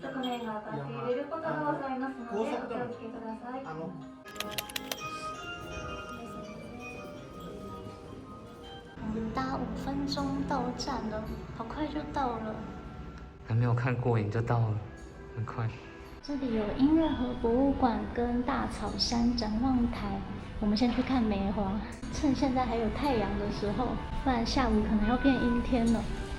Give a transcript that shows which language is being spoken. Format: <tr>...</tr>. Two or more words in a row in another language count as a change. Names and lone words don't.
<ja>側面が当たって入れることがございますのでお気をつけください。</ja> <zh>我們搭5分鐘到站了，好快就到了。還沒有看過癮就到了，很快。這裡有音樂盒博物館跟大草山展望台，我們先去看梅花，趁現在還有太陽的時候，不然下午可能要變陰天了。</zh>